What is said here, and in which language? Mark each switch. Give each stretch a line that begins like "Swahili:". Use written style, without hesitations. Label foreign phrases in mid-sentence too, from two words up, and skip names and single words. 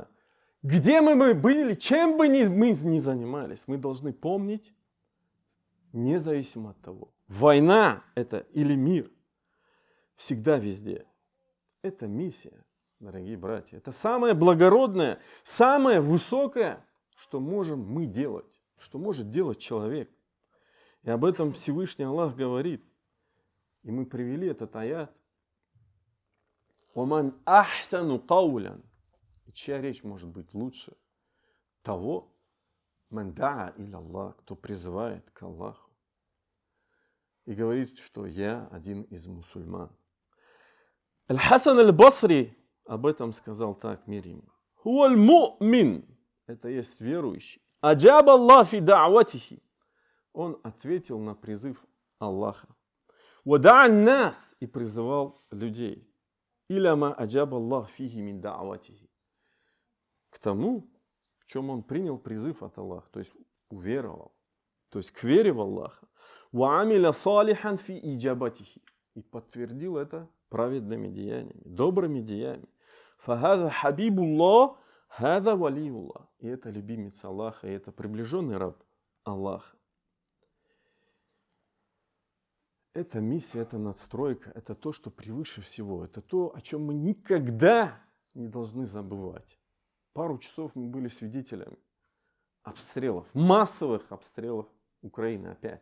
Russian: Где мы бы были, чем бы мы ни занимались, мы должны помнить, независимо от того, война это или мир, всегда везде. Это миссия, дорогие братья. Это самое благородное, самое высокое, что можем мы делать, что может делать человек. И об этом Всевышний Аллах говорит. И мы привели этот аят.
Arabic: «ومن أحسن قولا».
Russian: Чья речь может быть лучше того,
Arabic: من دعا إلى الله,
Russian: кто призывает к Аллаху и говорит, что я один из мусульман. Аль-Хасан аль-Басри об этом сказал так, мир ему.
Arabic: هو المؤمن,
Russian: это есть верующий.
Arabic: أجاب الله في دعوته,
Russian: он ответил на призыв Аллаха.
Arabic: ودعا الناس,
Russian: и призывал людей.
Arabic: إلى ما أجاب الله فيه من دعوته,
Russian: к тому, в чем он принял призыв от Аллаха, то есть уверовал, то есть к вере в Аллаха.
Arabic: وعمل صالحا في إجابته,
Russian: и подтвердил это праведными деяниями, добрыми деяниями.
Arabic: فهذا حبيب الله، هذا ولي الله.
Russian: И это любимец Аллаха, и это приближенный раб Аллаха. Это миссия, это надстройка, это то, что превыше всего. Это то, о чем мы никогда не должны забывать. Пару часов мы были свидетелями обстрелов, массовых обстрелов Украины опять.